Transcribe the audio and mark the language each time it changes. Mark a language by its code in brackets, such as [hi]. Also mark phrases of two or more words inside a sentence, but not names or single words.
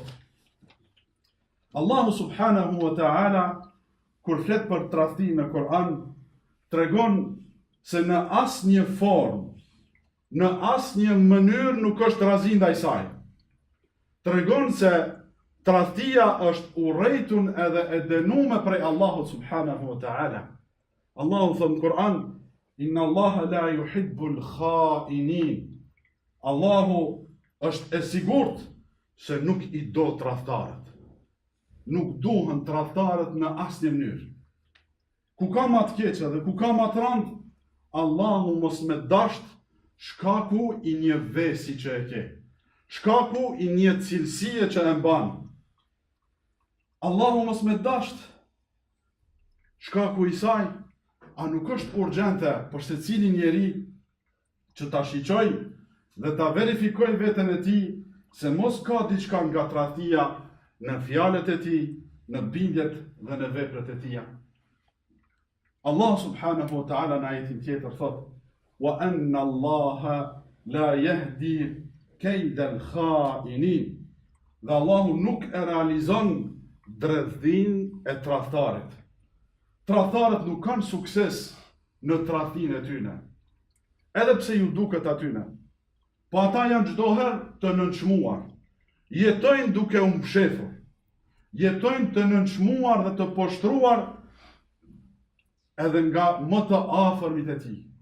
[sq] Allahu [ar] سبحانه وتعالى, [sq] kur flet për tradhti në Kur'an, tregon se në asnjë formë, në asnjë mënyrë nuk është razi ndaj saj. Tregon se tradhtia është urrejtun edhe e dënuar prej Allahut [ar] سبحانه وتعالى. [sq] Allahu thot në Kur'an: [ar] إن الله لا يحب الخائنين. [sq] Allahu është e sigurt se nuk i do tradhtarët. Nuk duhen tradhtarët në asnjë mënyrë. Ku ka ma të keqe dhe ku ka ma të rënd, Allahu mos me dasht shkaku i një vesi që e ke. Shkaku i një cilësie që e mban. Allahu mos me dasht shkaku i saj, a nuk është urgjente për se cilin njeri që ta shiqoj dhe ta verifikoj veten e tij se mos ka diçka nga tradhtia në fjalët e tij, në bindjet dhe në veprat e tija. Allah [ar] سبحانه وتعالى [sq] në ajetin tjetër thot: [ar] "وأن الله لا يهدي كيد الخائنين." [sq] Dhe Allahu nuk e realizon dredhin e tradhtarit. Tradhtarët nuk kanë sukses në tradhin e tyne, edhe pse ju duket atyne. Po ata janë çdo herë të nënçmuar. Jetojnë duke u mbshefur. Jetojnë të nënçmuar dhe të poshtruar edhe nga më të afërmit e tij.